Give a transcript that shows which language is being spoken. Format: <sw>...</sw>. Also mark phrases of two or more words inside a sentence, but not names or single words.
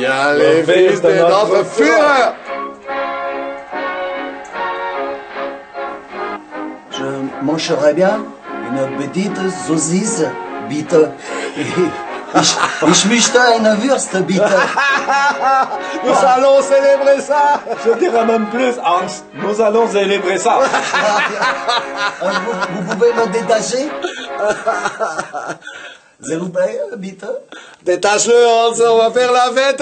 <fr>les fils de notre Führer. Je mangerais bien une petite saucisse, bitte.</fr> <de>Ich möchte eine Wurst, bitte.</de> <fr>Nous allons célébrer ça. Je dirais même plus, Hans. Nous allons célébrer ça. Vous pouvez me détacher? S'il vous plaît, bitte. Détache-le, Hans, on va faire la fête.</fr>